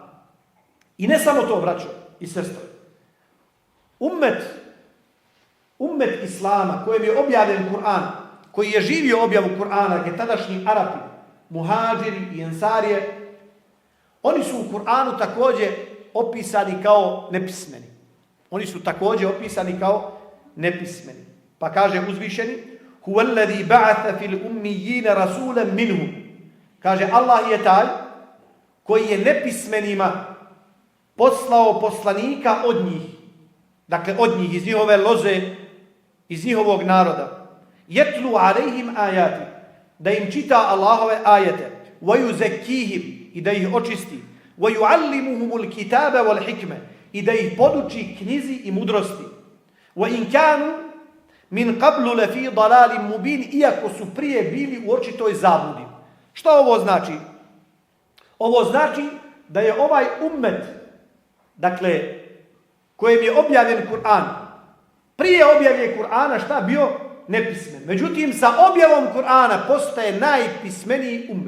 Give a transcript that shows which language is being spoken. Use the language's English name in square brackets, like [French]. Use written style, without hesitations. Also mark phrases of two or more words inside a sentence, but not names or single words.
[Bosnian] I ne samo to, braćo i sestre. Ummet Islama kojem je objavljen Kur'an, koji je živio objavu Kur'ana, dakle tadašnji Arapi, muhađiri i ensarije, oni su u Kur'anu također opisani kao nepismeni. Pa kaže uzvišeni: [Arabic] هو الذي بعث في الأميين رسولا منهم. [Bosnian] Kaže, Allah je taj koji je nepismenima poslao poslanika od njih. Dakle, od njih, iz njihove loze, iz njihovog naroda. [Arabic] يتلو عليهم آياته, [Bosnian] da im čita Allahove ajete. [Arabic] ويزكيهم, [Bosnian] i da ih očisti. [Arabic] ويعلمهم الكتاب والحكمة, [Bosnian] i da ih poduči knjizi i mudrosti. [Arabic] وإن كانوا من قبل لفي ضلال مبين, [Bosnian] iako su prije bili u očitoj zabludi. Šta ovo znači? Ovo znači da je ovaj ummet, dakle, kojem je objavljen Kur'an, prije objave Kur'ana šta bio? Nepismen. Međutim, sa objavom Kur'ana postaje najpismeniji ummet.